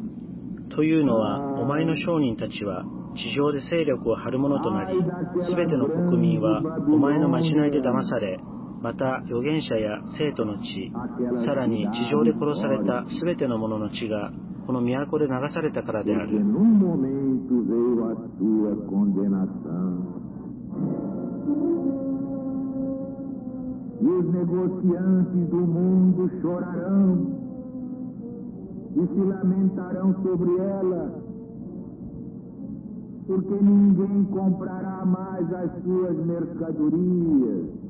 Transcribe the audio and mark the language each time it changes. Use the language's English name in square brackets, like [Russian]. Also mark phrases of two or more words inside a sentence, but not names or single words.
[Japanese] というのは、お前の商人たちは地上で勢力を張る者となり、すべての国民はお前のまじないで騙され、 また預言者や生徒の血、さらに地上で殺されたすべての者の血がこの都で流されたからである。 [Portuguese] E os negociantes do mundo chorarão e se lamentarão sobre ela, porque ninguém comprará mais as suas mercadorias.